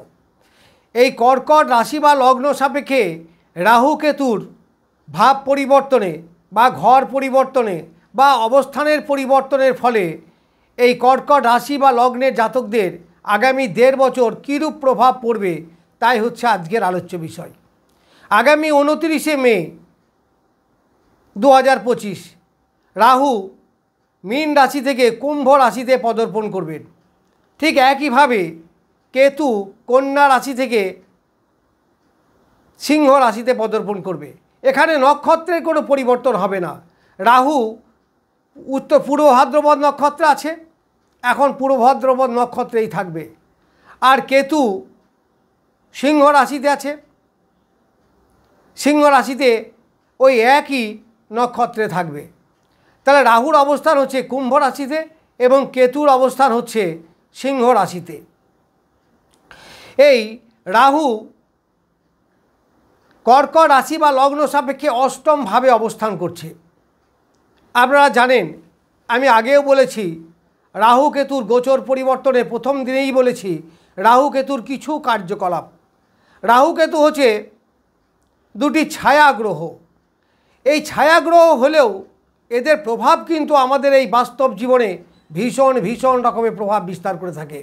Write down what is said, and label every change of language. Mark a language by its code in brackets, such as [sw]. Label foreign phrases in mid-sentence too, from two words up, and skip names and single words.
[bn] এই কর্কট রাশি বা লগ্ন সাপেক্ষে রাহু কেতুর ভাব পরিবর্তনে বা ঘর পরিবর্তনে বা অবস্থানের পরিবর্তনের ফলে এই কর্কট রাশি বা লগ্নের জাতকদের আগামী 1.5 বছর কিরূপ প্রভাব পড়বে তাই হচ্ছে আজকের আলোচ্য বিষয়। আগামী 29 মে 2025 রাহু মীন রাশি থেকে কুম্ভ রাশিতে পদার্পণ করবেন। ঠিক একই ভাবে কেতু কন্যা রাশি থেকে সিংহ রাশিতে পদার্পণ করবে। এখানে নক্ষত্রের কোনো পরিবর্তন হবে না। রাহু উত্তর পূর্ব ভাদ্রপদ নক্ষত্র আছে, এখন পূর্ব ভাদ্রপদ নক্ষত্রেই থাকবে। আর কেতু সিংহ রাশিতে আছে, সিংহ রাশিতে ওই একই নক্ষত্রে থাকবে। তাহলে রাহুর অবস্থান হচ্ছে কুম্ভ রাশিতে এবং কেতুর অবস্থান হচ্ছে সিংহ রাশিতে। এই রাহু কর্কট রাশি বা লগ্ন সাপেক্ষে অষ্টম ভাবে অবস্থান करছে। আপনারা জানেন আমি আগেও বলেছি রাহু কেতুর গোচর পরিবর্তনে প্রথম দিনেই বলেছি রাহু কেতুর কিছু কার্যকলাপ। রাহু কেতু হচ্ছে দুটি ছায়া গ্রহ। এই ছায়া গ্রহ হলেও এদের প্রভাব কিন্তু আমাদের এই বাস্তব জীবনে ভীষণ ভীষণ রকমের প্রভাব বিস্তার করে থাকে।